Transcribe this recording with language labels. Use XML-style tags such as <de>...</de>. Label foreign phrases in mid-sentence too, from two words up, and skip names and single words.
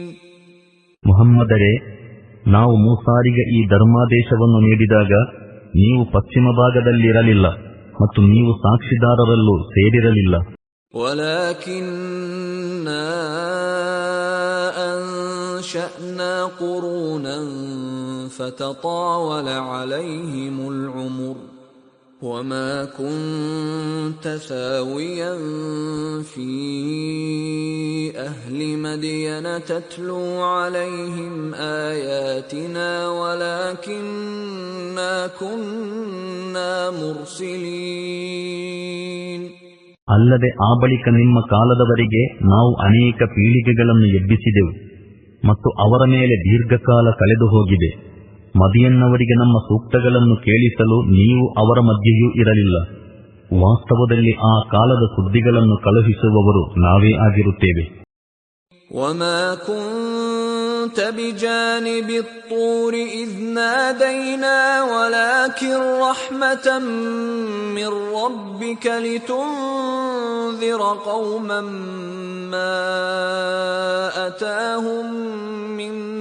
<kn>ಮುಹಮ್ಮದರೇ, ನಾವು ಮೂಸಾರಿಗೆ ಈ ಧರ್ಮಾದೇಶವನ್ನು ನೀಡಿದಾಗ ನೀವು ಪಶ್ಚಿಮ ಭಾಗದಲ್ಲಿರಲಿಲ್ಲ ಮತ್ತು ನೀವು ಸಾಕ್ಷಿದಾರರಲ್ಲೂ ಸೇರಿರಲಿಲ್ಲ.</kn> <ar>وَلَكِنَّا أَنشَأْنَا قُرُونًا فَتَطَاوَلَ عَلَيْهِمُ الْعُمُرُ وَمَا كُنْتَ ثَاوِيًا فِي أَهْلِ مَدْيَنَ تَتْلُو عَلَيْهِمْ آيَاتِنَا وَلَكِنَّا كُنَّا مُرْسِلِينَ.</ar> <kn>ಅಲ್ಲದೆ ಆ ಬಳಿಕ ನಿಮ್ಮ ಕಾಲದವರೆಗೆ ನಾವು ಅನೇಕ ಪೀಳಿಗೆಗಳನ್ನು ಎಬ್ಬಿಸಿದೆವು ಮತ್ತು ಅವರ ಮೇಲೆ ದೀರ್ಘಕಾಲ ಕಳೆದು ಹೋಗಿದೆ. ಮದಿಯನ್ನವರಿಗೆ ನಮ್ಮ ಸೂಕ್ತಗಳನ್ನು ಕೇಳಿಸಲು ನೀವು ಅವರ ಮಧ್ಯೆಯೂ ಇರಲಿಲ್ಲ. ವಾಸ್ತವದಲ್ಲಿ ಆ ಕಾಲದ ಸುದ್ದಿಗಳನ್ನು ಕಳುಹಿಸುವವರು ನಾವೇ ಆಗಿರುತ್ತೇವೆ.</kn> <ar>وَمَا كُنْتَ بِجَانِبِ الطُّورِ إِذْ نَادَيْنَا وَلَكِنْ رَحْمَةً مِّن رَّبِّكَ لِتُنذِرَ قَوْمًا مَّا أَتَاهُم مِّن</ar>